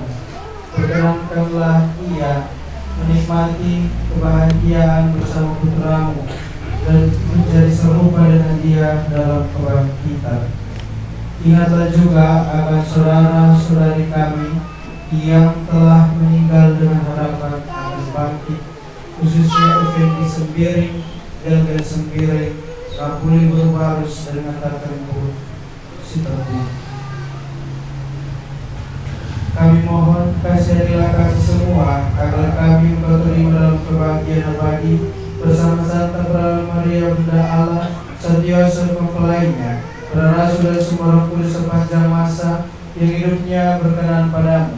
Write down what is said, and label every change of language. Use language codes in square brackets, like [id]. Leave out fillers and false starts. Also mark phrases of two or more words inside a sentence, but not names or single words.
[id] Perkenankanlah ia menikmati kebahagiaan bersama putra-Mu dan menjadi serupa dengan dia dalam kebangkitan. Ingatlah juga akan saudara-saudari kami yang telah meninggal dengan harapan akan bangkit, khususnya Effendi Sembiring, Delga Sembiring, Rapuli Berbarus dengan Tatempo Sitabu. Kami mohon kasihanilah kami semua agar kami Engkau terima dalam kebahagiaan abadi bersama Santa Bernadette Maria Bunda Allah, Santo Yosef mempelainya, para rasul dan semua Roh Kudus sepanjang masa yang hidupnya berkenan padamu.